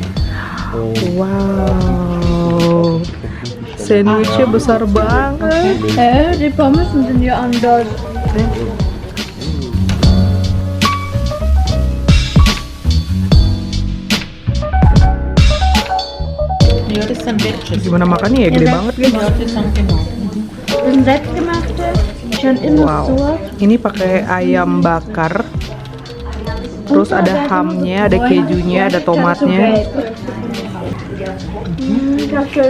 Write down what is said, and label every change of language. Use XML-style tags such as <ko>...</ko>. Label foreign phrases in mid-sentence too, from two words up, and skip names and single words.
<id>Wow. Sandwichnya besar banget.</id> <de>Die Pommes sind ja anders. ja, das sind Wedges.</de> <id>Gimana makannya ya? Gede banget guys.</id> <de>Ja, das sind genau. Das sind selbstgemachte. Schon immer Wow. so.</de> <id>Ini pakai ayam bakar. Terus ada hamnya, ada kejunya, ada tomatnya.</id> <de>Ja, schön.</de>